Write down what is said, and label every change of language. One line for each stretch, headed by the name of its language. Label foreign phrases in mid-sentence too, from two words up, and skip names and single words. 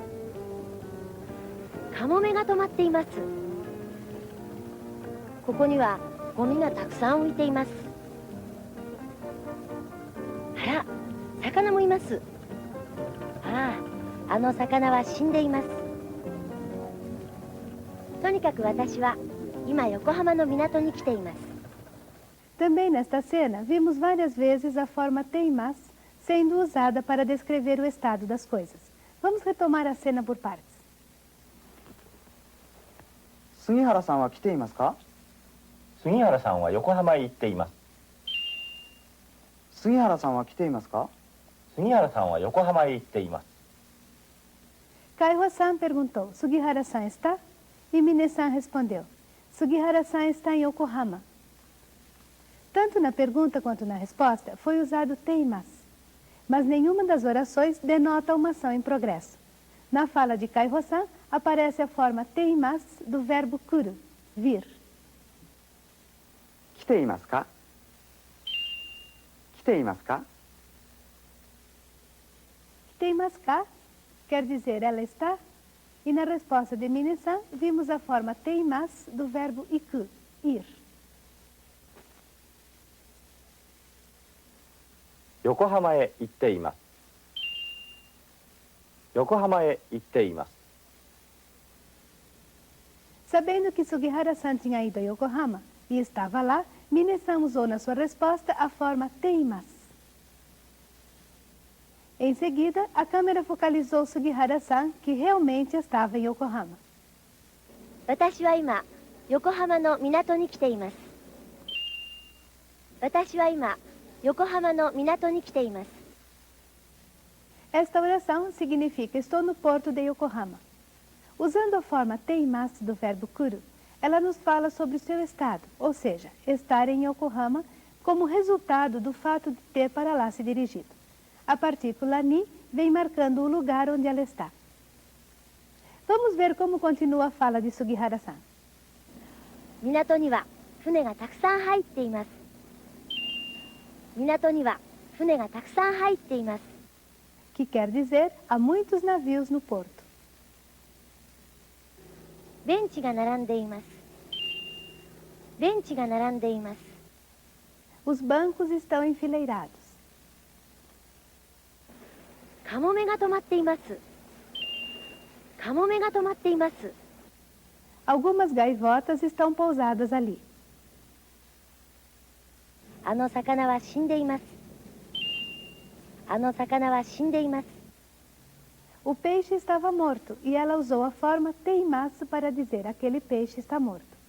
Japanese: カモメが止まっています。ここにはゴミがたくさん浮いています。あら、魚もいます。ああ、あの魚は死んでいます。とにかく私は今横浜の港に来ています。
Portuguese: Também nesta cena, vimos várias vezes a forma teimasu sendo usada para descrever o estado das coisas. Vamos retomar a cena por partes.
Japanese: 杉原さんは来ていますか？杉原さんは横浜へ行っています。杉原さんは来ていますか？杉原さんは横浜へ行っています。
Portuguese: Kaiho-san perguntou, Sugihara-san está? E Mine-san respondeu, Sugihara-san está em Yokohama. Tanto na pergunta quanto na resposta foi usado teimasu, mas nenhuma das orações denota uma ação em progresso. Na fala de Kaiho-san aparece a forma teimasu do verbo kuru, vir.
Japanese: 来ていますか？来ていますか？ていますか
Portuguese: quer dizer ela está? E na resposta de Mine-san vimos a forma teimasu do verbo iku, ir.
Japanese: 横浜へ行っています。横浜へ行っています。
Portuguese: Sabendo que Sugihara-san tinha ido a Yokohama e estava lá, Minasan usou na sua resposta a forma teimas. Em seguida, a câmera focalizou Sugihara-san, que realmente estava em Yokohama.
Japanese: 私は今、横浜の港に来ています。私は今、横浜の港に来ています。
Portuguese: Esta oração significa estou no porto de Yokohama. Usando a forma teimasu do verbo kuru, ela nos fala sobre o seu estado, ou seja, estar em Yokohama como resultado do fato de ter para lá se dirigido. A partícula ni vem marcando o lugar onde ela está. Vamos ver como continua a fala de Sugihara-san.
Japanese: 港には船がたくさん入っています。港には船がたくさん入っています。
Portuguese: Que quer dizer, há muitos navios no porto.
Japanese: ベンチが並んでいます。ベンチが並んでいます。
Portuguese: Os bancos estão enfileirados.
Japanese: カモメが止まっています。カモメが止まっています。
Portuguese: Algumas gaivotas estão pousadas ali.
Japanese: あの魚は死んでいます。あの魚は死んでいます。
Portuguese: O peixe estava morto e ela usou a forma teimasu para dizer aquele peixe está morto.